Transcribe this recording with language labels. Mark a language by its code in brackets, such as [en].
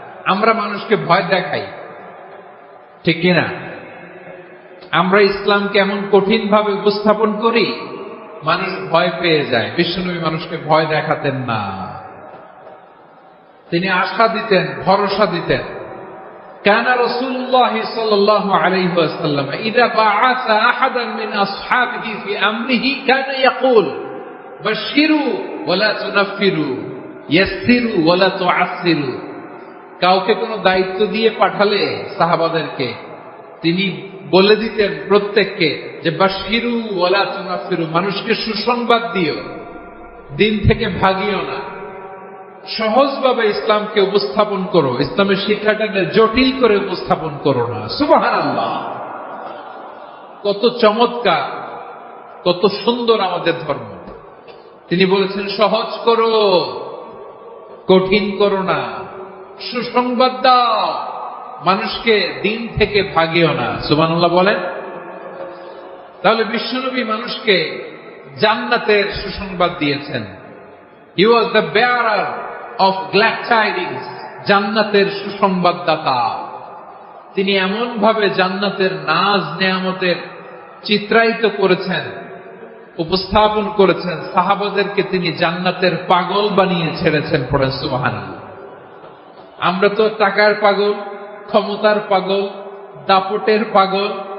[bn] আমরা মানুষকে ভয় দেখাই, ঠিক কিনা? আমরা ইসলামকে এমন কঠিন ভাবে উপস্থাপন করি, মানুষ ভয় পেয়ে যায়। বিশ্বনবী মানুষকে ভয় দেখাতেন না, তিনি আশা দিতেন, ভরসা দিতেন। [ar] كان رسول الله صلى الله عليه وسلم إذا بعث أحدا من أصحابه في أمره كان يقول بشروا ولا تنفروا يسروا ولا تعسروا। [bn] কাউকে কোনো দায়িত্ব দিয়ে পাঠালে সাহাবাদেরকে তিনি বলে দিতেন প্রত্যেককে যে [ar] বাশিরু ওয়ালা তুনাফিরু, [bn] মানুষকে সুসংবাদ দিও, দিন থেকে ভাগিও না, সহজভাবে ইসলামকে উপস্থাপন করো, ইসলামের শিক্ষাটাকে জটিল করে উপস্থাপন করো না। সুবহানাল্লাহ, কত চমৎকার, কত সুন্দর আমাদের ধর্ম। তিনি বলেছেন সহজ করো, কঠিন করো না, সুসংবাদ দাও, মানুষকে দিন থেকে ভাগিও না। সুবহানাল্লাহ বলেন। তাহলে বিশ্বনবী মানুষকে জান্নাতের সুসংবাদ দিয়েছেন। [en] He was the bearer of glad tidings, [bn] জান্নাতের সুসংবাদদাতা। তিনি এমন ভাবে জান্নাতের নাজ নেয়ামতের চিত্রায়িত করেছেন, উপস্থাপন করেছেন, সাহাবাদেরকে তিনি জান্নাতের পাগল বানিয়ে ছেড়েছেন। পড়েন সুবহানাল্লাহ। আমরা তো টাকার পাগল, ক্ষমতার পাগল, দাপটের পাগল।